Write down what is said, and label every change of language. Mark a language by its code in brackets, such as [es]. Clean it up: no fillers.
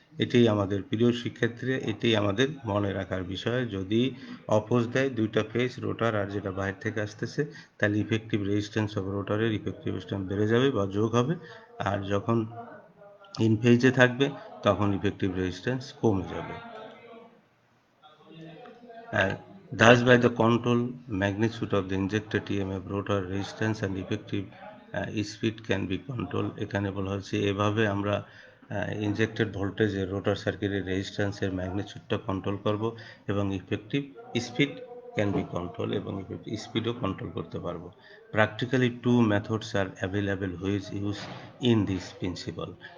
[bn] এটাই আমাদের প্রিয় শিক্ষার্থীরা, এটাই আমাদের মনে রাখার বিষয়। যদি অপোজ দেয় দুইটা ফেজ, রোটার আর যেটা বাইরে থেকে আসতেছে, তাহলে ইফেক্টিভ রেজিস্ট্যান্স অফ রোটারের ইফেক্টিভ রেজিস্ট্যান্স বেড়ে যাবে বা যোগ হবে। আর যখন ইন ফেজে থাকবে তখন ইফেক্টিভ রেজিস্ট্যান্স কমে যাবে। [en] Thus by the control magnitude of the injected EMF, rotor resistance and effective speed can be controlled। [bn] এখানে বলা হচ্ছে এভাবে আমরা ইনজেক্টেড ভোল্টেজের রোটার সার্কিটের রেজিস্ট্যান্সের ম্যাগনিটিউডটা কন্ট্রোল করব এবং effective speed can be control, এবং স্পিডও কন্ট্রোল করতে পারবো। [en] Practically two methods are available which use in this principle.